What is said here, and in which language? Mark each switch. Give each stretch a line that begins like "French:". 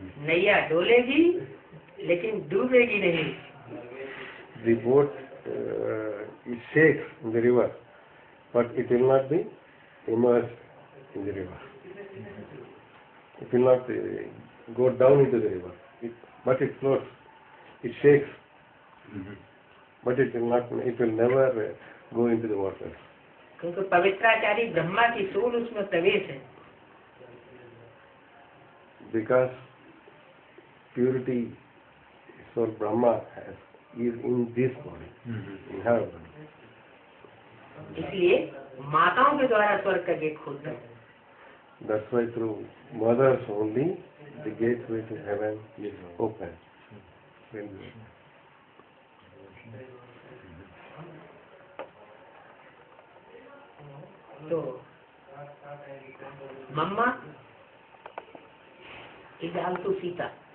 Hindi: नैया डोलेगी लेकिन डूबेगी नहीं.
English: The boat it shakes in the river, but it will not be immersed in the river. It will not go down into the river, but it floats. It shakes, but it will not. It will never go into the water.
Hindi: क्योंकि पवित्राचारी ब्रह्मा की soul उसमें प्रवेश है.
English: Because purity, soul Brahma has, is in this body, in her body.
Hindi: इसलिए माताओं के द्वारा स्वर्ग का गेट खोलता है.
English: That's why through mothers only the gateway to heaven is open. तो mama is also Sita.